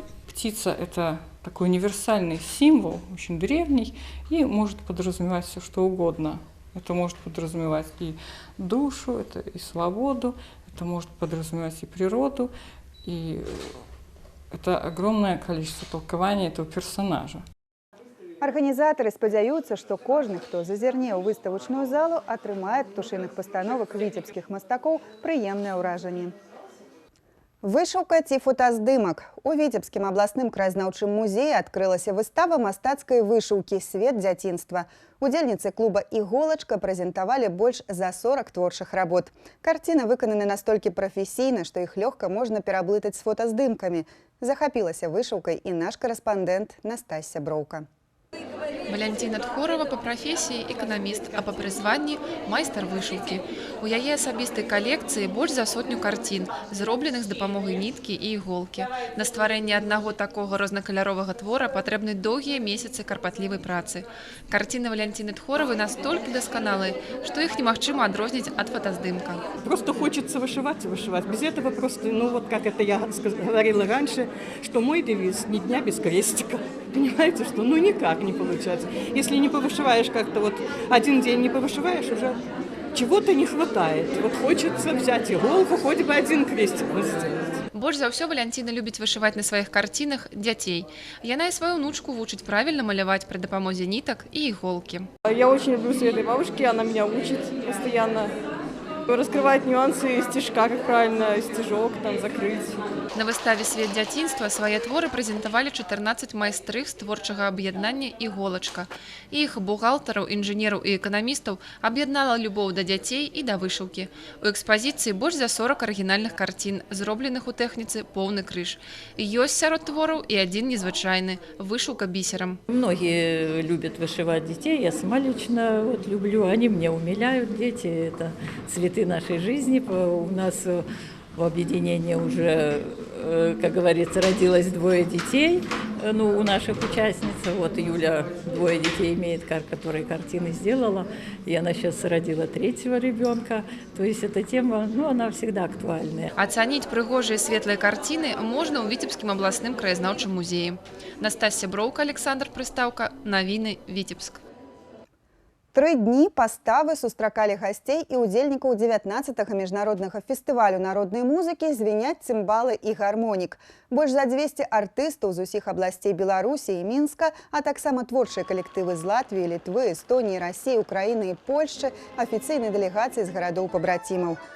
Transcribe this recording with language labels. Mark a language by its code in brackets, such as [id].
[ru] Птица – это такой универсальный символ, очень древний, и может подразумевать все, что угодно. Это может подразумевать и душу, это и свободу, это может подразумевать и природу, и это огромное количество толкований этого персонажа. [be] Арганізатары спадзяюцца, што кожны, хто зазірне ў выставачную залу, атрымае ад птушыных пастановак віцебскіх мастакоў прыемнае ўражанне. Вышыўка ці фотаздымак. У Віцебскім абласным краязнаўчым музеі адкрылася выстава мастацкай вышыўкі «Свет дзяцінства». Удзельніцы клуба «Іголачка» прэзентавалі больш за 40 творчых работ. Карціны выкананы настолькі прафесійна, што іх лёгка можна пераблытаць з фотаздымкамі. Захапілася вышыўкай і наш карэспандэнт Настасья Броўка. [ru] Валянціна Тхорова по профессии экономист, а по призванию майстар вышивки. [be] У яе асабістай калекцыі больш за 100 карцін, зробленых з дапамогай ніткі і іголкі. На стварэнне аднаго такога рознакаляровага твора патрэбны доўгія месяцы карпатлівай працы. Карціны Валянціны Тхоровой настолькі дасканалыя, што іх немагчыма адрозніць ад фотаздымка. [ru] Просто хочется вышивать и вышивать. Без этого просто, ну вот как это я говорила раньше, что мой девиз «Ни дня без крестика». Понимаете, что ну никак не получается. Если не повышиваешь как-то вот один день не повышиваешь, уже чего-то не хватает. Вот хочется взять иголку, хоть бы один крестик сделать. [be] Больш за ўсё Валянціна любіць вышываць на сваіх карцінах дзяцей. Яна і сваю внучку вучыць правільна маляваць пры дапамозе нітак і іголкі. [ru] Я очень люблю Светы бабушки, она меня учит постоянно. Раскрывать нюансы стежка, как правильно стежок там закрыть. [be] На выставе «Свет дзяцінства» свае творы прэзентавалі 14 майстрых з творчага аб'яднання «Іголачка». Іх бухгалтараў, інжынераў і эканамістаў аб'яднала любоў да дзяцей і да вышыўкі. У экспазіцыі больш за 40 арыгінальных карцін, зробленых у тэхніцы «Поўны крыж». Ёсць сярод твораў і адзін незвычайны – вышыўка бісерам. [ru] Многие любят вышивать детей, я сама лично вот люблю, они меня умиляют, дети, это цветы нашей жизни. У нас в объединении уже, как говорится, родилось 2 детей, ну, у наших участниц. Вот Юля 2 детей имеет, которые картины сделала, и она сейчас родила 3-го ребенка. То есть эта тема, ну, она всегда актуальная. Оценить прыгожие светлые картины можно у Витебским областным [be] краязнаўчым музеі. Настасья Броўка, Александр Прыстаўка, Навіны, Витебск. 3 дні паставы сустракалі гасцей і удзельнікаў 19-го міжнароднага фестывалю народнай музыкі «Звіняць цымбалы і гармонік». Больш за 200 артыстаў з усіх абласцей Беларусі і Мінска, а таксама творчыя калектывы з Латвіі, Літвы, Эстоніі, Расіі, Украіны і Польшчы, афіцыйнай дэлегацыі з гарадоў-пабрацімаў.